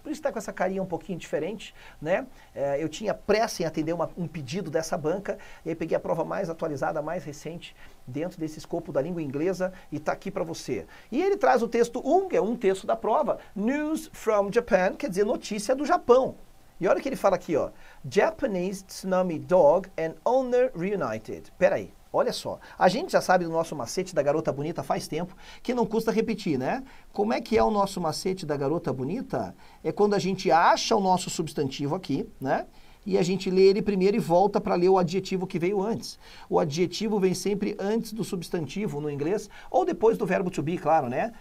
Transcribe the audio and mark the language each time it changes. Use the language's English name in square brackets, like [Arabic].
[Portuguese] Por isso tá com essa carinha um pouquinho diferente, né? Eu tinha pressa em atender um pedido dessa banca, e aí peguei a prova mais atualizada, mais recente, dentro desse escopo da língua inglesa, e tá aqui para você. E ele traz o texto 1, que é um texto da prova, News from Japan, quer dizer, notícia do Japão. E olha o que ele fala aqui, ó. [English] Japanese tsunami dog and owner reunited. [Portuguese] Peraí, olha só. A gente já sabe do nosso macete da garota bonita faz tempo, que não custa repetir, né? Como é que é o nosso macete da garota bonita? É quando a gente acha o nosso substantivo aqui, né? E a gente lê ele primeiro e volta para ler o adjetivo que veio antes. O adjetivo vem sempre antes do substantivo no inglês, ou depois do verbo to be, claro, né?